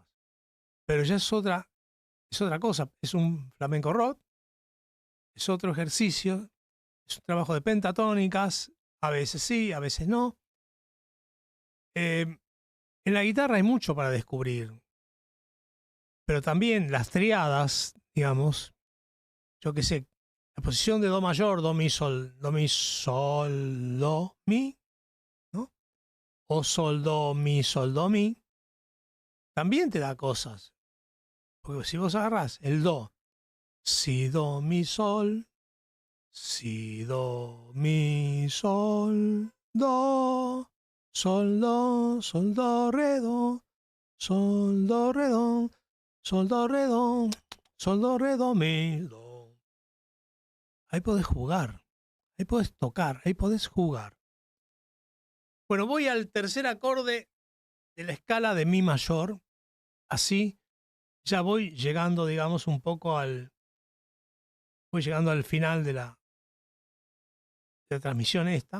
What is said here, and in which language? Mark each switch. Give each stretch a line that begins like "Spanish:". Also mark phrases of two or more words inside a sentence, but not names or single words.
Spanish: Pero ya es otra cosa, es un flamenco rock, es otro ejercicio, es un trabajo de pentatónicas, a veces sí, a veces no. En la guitarra hay mucho para descubrir, pero también las triadas, digamos, yo qué sé, la posición de do mayor, do mi sol, do mi sol, do mi, ¿no? O sol, do mi, también te da cosas. Porque si vos agarrás el do, Si, do, mi, sol. Si, do, mi, sol, do. Sol, do, sol, do, re, do. Sol, do, re, do. Sol, do, re, do. Sol, do, re, do, mi, do. Ahí podés jugar. Ahí podés tocar. Ahí podés jugar. Bueno, voy al tercer acorde de la escala de mi mayor. Así ya voy llegando, digamos, un poco voy llegando al final de la transmisión esta.